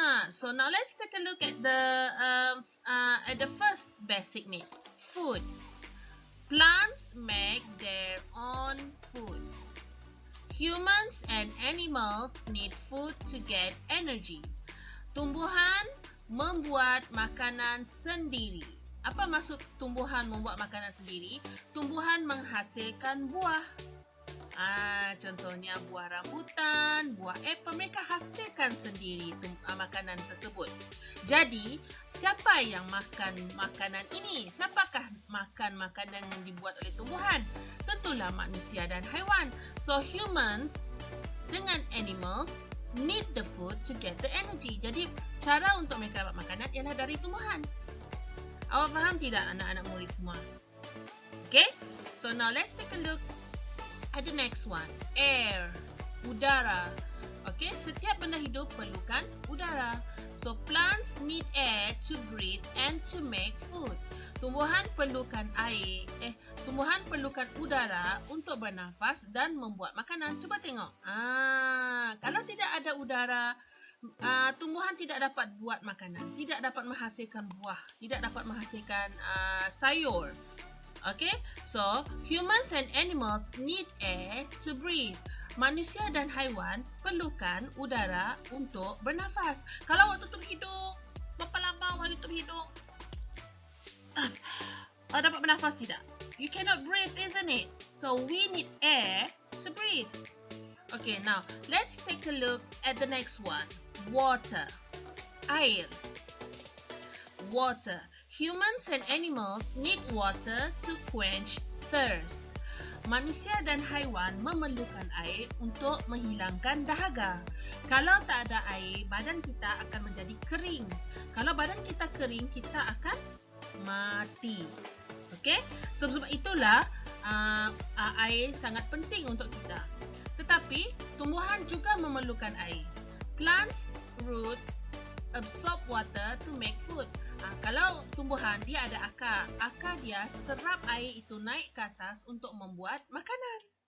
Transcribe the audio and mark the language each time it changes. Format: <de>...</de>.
<en>So now let's take a look at the first basic needs. Food. Plants make their own food. Humans and animals need food to get energy.</en> <ms>Tumbuhan membuat makanan sendiri. Apa maksud tumbuhan membuat makanan sendiri? Tumbuhan menghasilkan buah. Contohnya buah rambutan, buah apple, mereka hasilkan sendiri makanan tersebut. Jadi, siapa yang makan makanan ini? Siapakah makan makanan yang dibuat oleh tumbuhan? Tentulah manusia dan haiwan.</ms> <en>So, humans dengan animals need the food to get the energy.</en> <ms>Jadi, cara untuk mereka dapat makanan ialah dari tumbuhan. Awak faham tidak anak-anak murid semua? Okay?</ms> <en>So now let's take a look at the next one.</en> <ms>Air. Udara. Okay? Setiap benda hidup perlukan udara.</ms> <en>So plants need air to breathe and to make food.</en> <ms>Tumbuhan perlukan air. Tumbuhan perlukan udara untuk bernafas dan membuat makanan. Cuba tengok. Kalau tidak ada udara, tumbuhan tidak dapat buat makanan, tidak dapat menghasilkan buah, tidak dapat menghasilkan sayur.</ms> <en>Okay, so humans and animals need air to breathe.</en> <ms>Manusia dan haiwan perlukan udara untuk bernafas. Kalau awak tutup hidung, berapa lama awak tutup hidung? Awak dapat bernafas tidak?</ms> <en>You cannot breathe, isn't it? So we need air to breathe. Okay, now let's take a look at the next one. Water. Air. Water. Humans and animals need water to quench thirst.</en> <ms>Manusia dan haiwan memerlukan air untuk menghilangkan dahaga. Kalau tak ada air, badan kita akan menjadi kering. Kalau badan kita kering, kita akan mati. Okay? Sebab itulah air sangat penting untuk kita. Tetapi, tumbuhan juga memerlukan air.</ms> <en>Plants, root, absorb water to make food.</en> <ms>Kalau tumbuhan, dia ada akar. Akar dia serap air itu naik ke atas untuk membuat makanan.</ms>